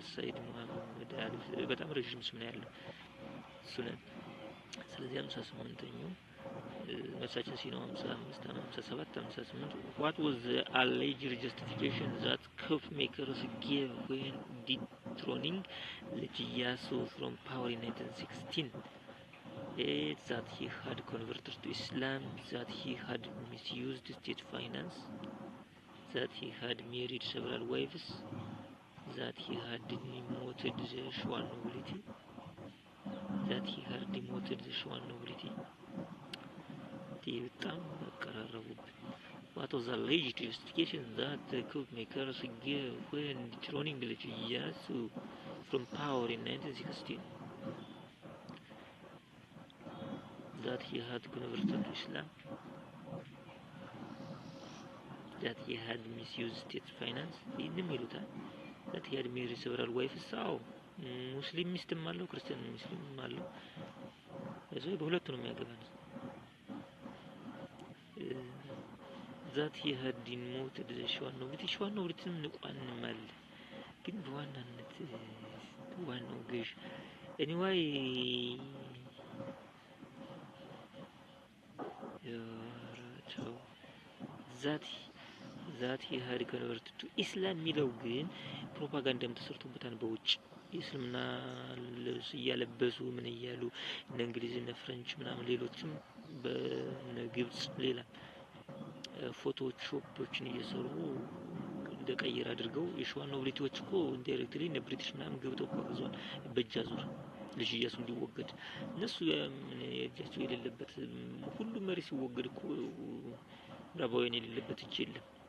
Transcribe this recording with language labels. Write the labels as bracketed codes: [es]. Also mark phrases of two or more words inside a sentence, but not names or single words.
[am] ሰይድ መሐመድ አሊ። በጣም ረጅም ስም ነው ያለው ሱነን። ስለዚህ 58ኛው መሳችን ሲኖ 55 57 58 [en] what was the alleged justification that coup makers gave when dethroning Iyasu from power in 1916? That he had converted to Islam, that he had misused state finance, that he had married several wives, that he had demoted the Shuan nobility, that he had demoted the Shuan nobility. [am] በጣም መቀራረቡብን [en] what was the alleged justification that the coup makers gave when dethroning Iyasu from power in 1916? That he had converted to Islam, that he had misused state finance, that he had married several wives. [am] ሙስሊም ሚስትም አለው ክርስቲያን ሙስሊምም አለው። እዚህ በሁለቱ ነው የሚያገባን። [en] that he had demoted the Shuan nobility [am] ንቋንም አለ ግን በዋናነት ዋናው ገዥ anyway [en] that he had converted to Islam [am] የሚለው ግን ፕሮፓጋንዳም ተሰርቶበታል በውጭ እስልምና ልብስ እያለበሱ ምን እያሉ እነ እንግሊዝ እና ፍሬንች ምናምን ሌሎችም በግብጽ ሌላ ፎቶሾፖችን እየሰሩ እንደቀየር አድርገው የሸዋን ኖቢሊቲዎች እኮ ኢንዳይሬክትሊ እነ ብሪቲሽ ምናምን ገብተው ቆርዟል በእጅ አዙር ልጅ ኢያሱ እንዲወገድ እነሱ የእጃቸው የሌለበት ሁሉም መሪ ሲወገድ እኮ ምዕራባውያን የሌለበት እጅ የለም